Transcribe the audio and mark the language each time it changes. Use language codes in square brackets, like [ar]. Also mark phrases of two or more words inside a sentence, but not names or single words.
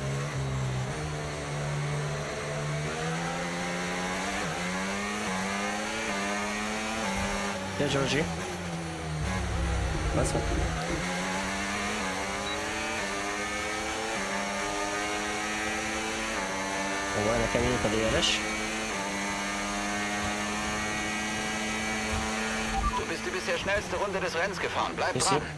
[hu] Gyere, Georgie. Az van. Hova nekem jött a DRS? [de] Du bist die bisher schnellste Runde des Rennens gefahren. Bleib dran.